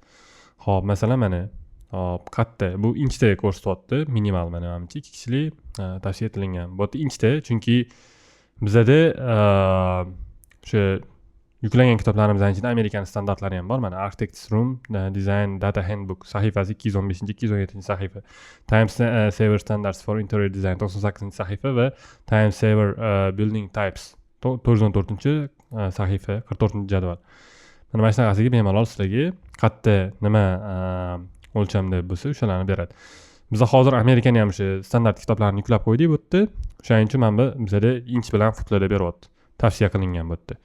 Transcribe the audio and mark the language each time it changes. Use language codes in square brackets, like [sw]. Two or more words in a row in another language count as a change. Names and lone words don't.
[uz] Hop, masalan mana hop, qatta bu inchda ko'rsatyapti, minimal mana menimcha 2 kishilik tavsiya etilgan. Bu yerda inchda, chunki bizada o'sha yuklangan kitoblarimizdan ichida Amerikan standartlari ham bor. Mana Architects Room Design Data Handbook sahifasi 215-217 sahifa. Time Saver Standards for Interior Design 98-sahifa va Time Saver Building Types 414-sahifa, 44-jadval. Mana shunaqasiga bemalol sizlarga qatta nima o'lchamda bo'lsa o'shalarni beradi. Biz hozir Amerikani ham o'sha standart kitoblarni yuklab qo'ydik bu yerda. O'shaning uchun mana bizada inch bilan futlarda beryapti. Tavsiya qilingan bu yerda.